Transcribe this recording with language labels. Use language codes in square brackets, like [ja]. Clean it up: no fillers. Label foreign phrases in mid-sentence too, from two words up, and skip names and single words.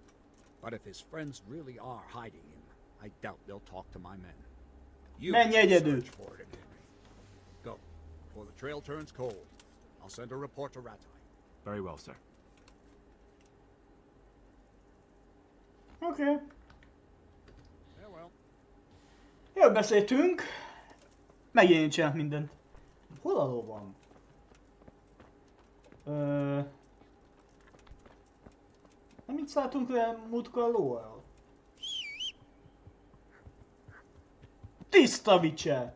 [en] But if his friends really are hiding him, I doubt they'll talk to my men. You search for him, Henry. Go, before the trail turns cold. I'll send a report to Ratai. Very well, sir. Okay. Well. [hu] Jól beszéltünk. Megint csinálok mindent. Hol a lovam? Nem itt szálltunk le múltkor a lóval? Tiszta vicse!